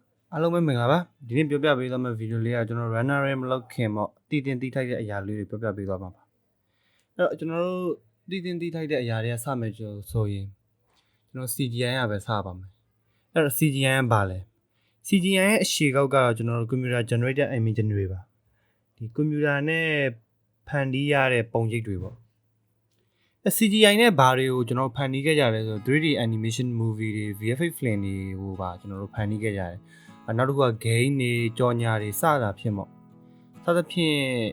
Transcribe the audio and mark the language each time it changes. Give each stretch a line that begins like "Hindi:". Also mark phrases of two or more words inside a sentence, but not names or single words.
Burmese: အားလုံးပဲမင်္ဂလာပါဒီနေ့ပြောပြပေးသွားမယ့်ဗီဒီယိုလေးကကျွန်တော် runner ရဲမလုပ်ခင်ပေါ့တည်တင်တည်ထိုက်တဲ့အရာလေးတွေပြောပြပေးသွားမှာပါအဲ့တော့ကျွန်တော်တို့တည်တင်တည်ထိုက်တဲ့အရာတွေကစမယ်ဆိုရင်ကျွန်တော် CGI ကပဲစပါမယ်အဲ့တော့ CGI ကဘာလဲ CGI ရဲ့အရှေ့ကောက်ကတော့ကျွန်တော်တို့
English: computer generated image
Burmese: တွေပါဒီ computer နဲ့ဖန်တီးရတဲ့ပုံရိပ်တွေပေါ့ CGI နဲ့ဘာတွေကိုကျွန်တော်ဖန်တီးခဲ့ကြလဲဆို
English: 3D animation movie
Burmese: တွေ
English: VFX film
Burmese: တွေကိုပါကျွန်တော်တို့ဖန်တီးခဲ့ကြတယ်နောက်တစ်ခုက game တွေကြော်ညာတွေစတာဖြစ်ပေါ့စသဖြင့်